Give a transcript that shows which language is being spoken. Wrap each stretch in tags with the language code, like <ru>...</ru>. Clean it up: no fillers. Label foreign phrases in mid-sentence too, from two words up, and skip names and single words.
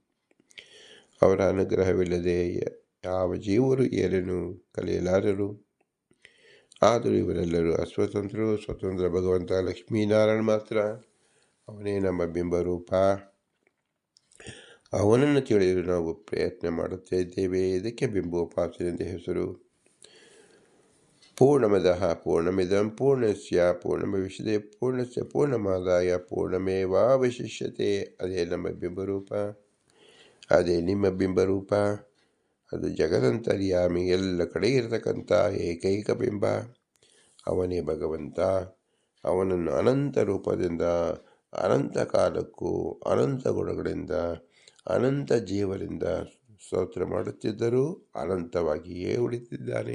<kn>ಅವರ ಅನುಗ್ರಹವಿಲ್ಲದೆ ಯಾವ ಜೀವರು ಏನನ್ನು ಕಲಿಯಲಾರರು. ಆದರೂ ಇವರೆಲ್ಲರೂ ಅಸ್ವತಂತ್ರರು. ಸ್ವತಂತ್ರ ಭಗವಂತ ಲಕ್ಷ್ಮೀನಾರಾಯಣ ಮಾತ್ರ. ಅವನೇ ನಮ್ಮ ಬಿಂಬರೂಪ. ಅವನನ್ನು ತಿಳಿಯಲು ನಾವು ಪ್ರಯತ್ನ ಮಾಡುತ್ತಾ ಇದ್ದೇವೆ. ಇದಕ್ಕೆ ಬಿಂಬೋಪಾಸನೆ ಎಂದು ಹೆಸರು.</kn> <sa>ಪೂರ್ಣಮದಃ ಪೂರ್ಣಮಿದಂ ಪೂರ್ಣಸ್ಯ ಪೂರ್ಣಭವಿಷ್ಯತೆ ಪೂರ್ಣಸ್ಯ ಪೂರ್ಣಮಾದಾಯ ಪೂರ್ಣಮೇವಾವಶಿಷ್ಯತೆ.</sa> <kn>ಅದೇ ನಮ್ಮ ಬಿಂಬರೂಪ, ಅದೇ ನಿಮ್ಮ ಬಿಂಬರೂಪ. ಅದು ಜಗದಂತರ್ಯಾಮಿ, ಎಲ್ಲ ಕಡೆ ಇರತಕ್ಕಂಥ ಏಕೈಕ ಬಿಂಬ. ಅವನೇ ಭಗವಂತ. ಅವನನ್ನು ಅನಂತ ರೂಪದಿಂದ, ಅನಂತ ಕಾಲಕ್ಕೂ, ಅನಂತ ಗುಣಗಳಿಂದ, ಅನಂತ ಜೀವರಿಂದ ಸ್ತೋತ್ರ ಮಾಡುತ್ತಿದ್ದರೂ ಅನಂತವಾಗಿಯೇ ಉಳಿದಿದ್ದಾನೆ.</kn>